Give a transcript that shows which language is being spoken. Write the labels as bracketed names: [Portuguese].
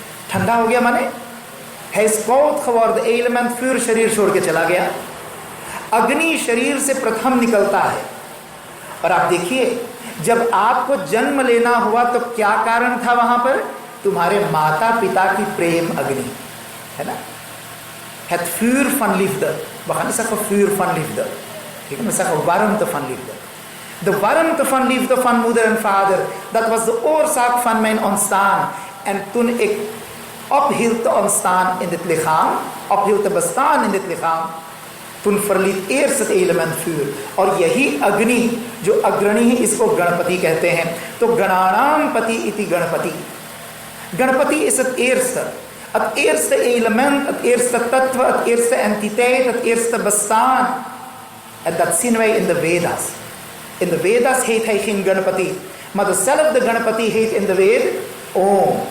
[Hindi] ठंडा हो गया माने है स्कोत खवर्द एलिमेंट फिर शरीर छोड़ के चला गया। अग्नि शरीर से प्रथम निकलता है। और आप देखिए, जब आपको जन्म लेना हुआ तो क्या कारण था वहां पर? तुम्हारे माता पिता की प्रेम अग्नि है ना? [Dutch] Het vuur van liefde. We gaan niet zeggen vuur van liefde. Ik kan zeggen warmte van liefde. De warmte van liefde van moeder en vader, dat was de oorzaak van mijn ontstaan. En toen ik ophield te ontstaan in dit lichaam, ophield te bestaan in dit lichaam, toen verliet eerst het element vuur। [Hindi] और यही अग्नि जो अग्रणी है, इसको गणपति कहते हैं। [Sanskrit] तो गणानां पति इति Ganapati. [Dutch] गणपति is het eerste element, het eerste tattva, het eerste entiteit, het eerste bestaan। En dat zien wij in de Vedas। In de Vedas heet hij geen गणपति, maar dezelfde गणपति heet in de Ved ओम।